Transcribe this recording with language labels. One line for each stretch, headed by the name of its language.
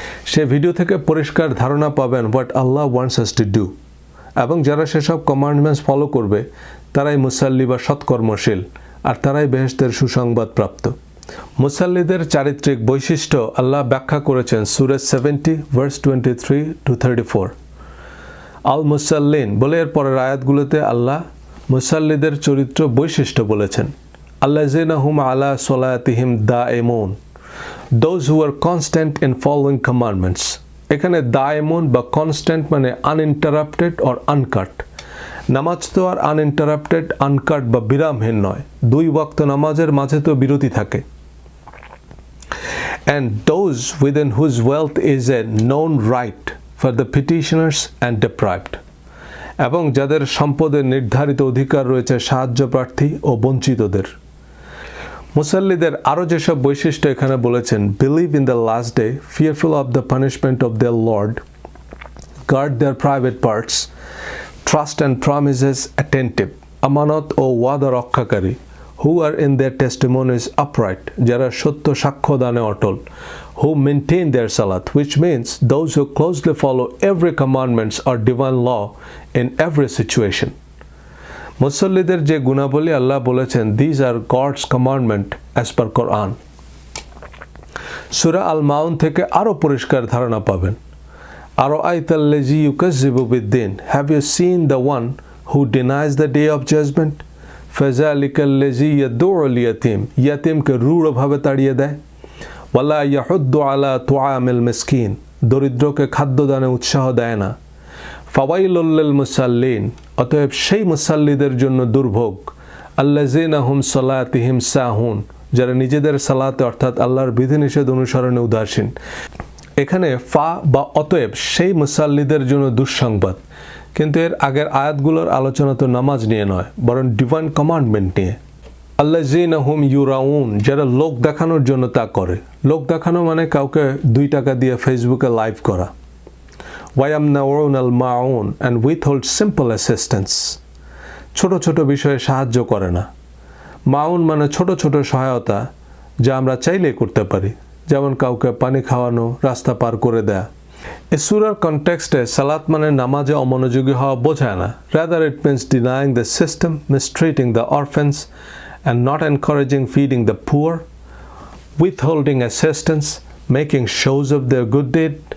Bangla: সে video থেকে পরিষ্কার ধারণা পাবেন
English: what Allah wants us to do,
Bangla: এবং যারা সেসব কমান্ডমেন্টস ফলো করবে তারাই মুসাল্লি বা সৎকর্মশীল, আর তারাই বেহেশতের সুসংবাদ প্রাপ্ত। মুসাল্লিদের চারিত্রিক বৈশিষ্ট্য আল্লাহ ব্যাখ্যা করেছেন সূরা 70 ভার্স 23-34। আল মুসাল্লিন বলে এর পরের আয়াতগুলোতে আল্লাহ মুসাল্লিদের চরিত্র বৈশিষ্ট্য বলেছেন।
Arabic: আল্লাযিনা হুম আলা সলাতিহিম দাঈমুন,
English: those who are constant in following commandments.
Bangla: এখানে দাঈমুন বা কনস্ট্যান্ট মানে
English: Uninterrupted or uncut.
Bangla: নামাজ তো আর আনইন্টারাপ্টেড আনকাট বা বিরামহীন নয়, দুই ওয়াক্ত নামাজের মাঝে তো বিরতি থাকে।
English: And those within whose wealth is a known right for the petitioners and deprived.
Bangla: এবং যাদের সম্পদের নির্ধারিত অধিকার রয়েছে সাহায্য প্রার্থী ও বঞ্চিতদের। মুসাল্লিদের আরও যেসব বৈশিষ্ট্য এখানে বলেছেন,
English: believe in the last day, fearful of the punishment of the lord, guard their private parts, trust and promises attentive,
Bangla: আমানত ও ওয়াদা রক্ষাকারী,
English: who are in their testimonies upright,
Bangla: যারা সত্য সাক্ষ্য দানে অটল,
English: who maintain their salat, which means those who closely follow every commandments or divine law in every situation.
Bangla: মুসল্লিদের যে গুণাবলী আল্লাহ বলেছেন,
English: these are God's commandment as per Quran.
Bangla: সূরা আল মাউন থেকে আরো পরিষ্কার ধারণা পাবেন।
Arabic: আরাআইতাল্লাযী ইউকাযযিবু বিদ্দিন,
English: have you seen the one who denies the day of judgment?
Arabic: ফাযালিকাল্লাযী ইয়াদউল ইয়াতীম,
Bangla: ইয়াতীমকে রূঢ়ভাবে তাড়িয়ে দেয়।
Arabic: ওয়ালা ইয়াহুদ্দু আলা তুআমিল মিসকিন,
Bangla: দরিদ্রকে খাদ্যদানে উৎসাহ দেয় না।
Arabic: ফাওয়াইলুল লিল মুসাল্লিন,
Bangla: অতএব সেই মুসাল্লিদের জন্য দুর্ভোগ।
Arabic: আল্লাযীনা হুম সালাতিহিম সাহুন,
Bangla: যারা নিজেদের সালাতে অর্থাৎ আল্লাহর বিধিনিষেধ অনুসরণে উদাসীন। এখানে ফা বা অতএব সেই মুসাল্লিদের জন্য দুঃসংবাদ, কিন্তু এর আগের আয়াতগুলোর আলোচনা তো নামাজ নিয়ে নয়, বরং ডিভাইন কমান্ডমেন্ট নিয়ে।
Arabic: আল্লাযীনা হুম ইউরাউন,
Bangla: যারা লোক দেখানোর জন্য তা করে। লোক দেখানো মানে কাউকে 2 টাকা দিয়ে ফেসবুকে লাইভ করা।
Arabic: ওয়ায়ামনাউনাল মাউন
English: and withhold simple assistance,
Bangla: ছোট ছোট বিষয়ে সাহায্য করে না। মাউন মানে ছোট ছোট সহায়তা, যা আমরা চাইলেই করতে পারি, যেমন কাউকে পানি খাওয়ানো, রাস্তা পার করে দেয়া। এই সূরার কনটেক্সটে সালাত মানে নামাজে অমনোযোগী হওয়া বোঝায় না।
English: Rather it means denying the system, mistreating the orphans and not encouraging feeding the poor, withholding assistance, making shows of their good deed.